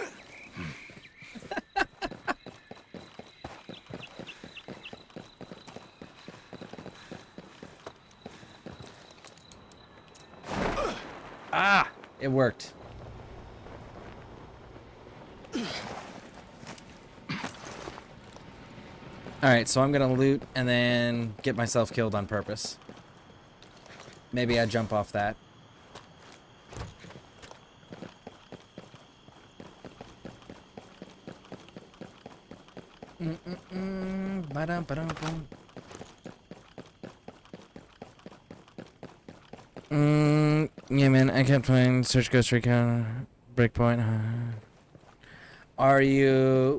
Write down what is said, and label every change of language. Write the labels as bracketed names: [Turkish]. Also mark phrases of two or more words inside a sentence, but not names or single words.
[English] Ah! It worked. Alright, so I'm gonna loot and then get myself killed on purpose. Maybe I jump off that. Ba-dum-ba-dum-bum. Yeah, man, I kept playing Search Ghost Recon, Breakpoint. Are you...